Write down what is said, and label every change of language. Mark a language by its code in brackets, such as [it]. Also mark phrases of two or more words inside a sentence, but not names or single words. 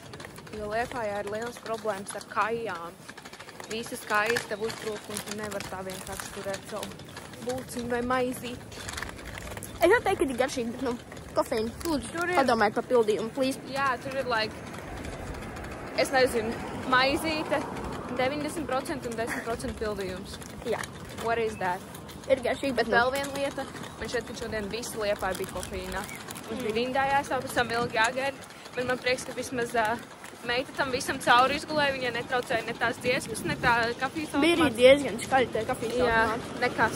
[lv] Jo Liepājā ir liels problēmas ar kājām. Visas kājas tev uzbrūk un tu nevar tā vienkārši turēt savu būciņu vai maizīti. Es jau teiktu, ka ir garšīgi, bet, kofīna. Lūdzu, padomājiet par pildījumu, please. Jā, tur ir, es nezinu, maizīte, 90% un 10% pildījums. Jā. [en] What is that? [lv] Ir garšīgi, bet, Vēl viena lieta, man šeit, ka šodien visi Liepāja bija kofīnā. Mums bija rindā jāstāv, pēc tam ilgi jāgaida, bet man prieks, ka vismaz meita tam visam cauri izgulēja, viņai netraucēja ne tās dziesmas, ne tā kafijas automāts. bija arī diezgan skaļi tie kafijas Jā, automāti. nekas.